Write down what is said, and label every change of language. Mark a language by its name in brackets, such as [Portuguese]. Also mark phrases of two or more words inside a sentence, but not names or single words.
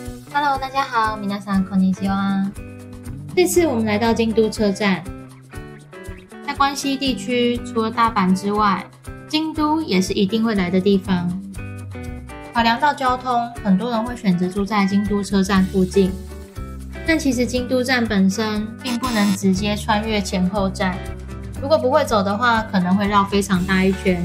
[Chinese] Hello， 大家好， [Japanese] 皆さんこんにちは。 [Chinese] 這次我們來到京都車站，在關西地區，除了大阪之外，京都也是一定會來的地方。考量到交通，很多人會選擇住在京都車站附近。但其實京都站本身並不能直接穿越前後站，如果不會走的話，可能會繞非常大一圈。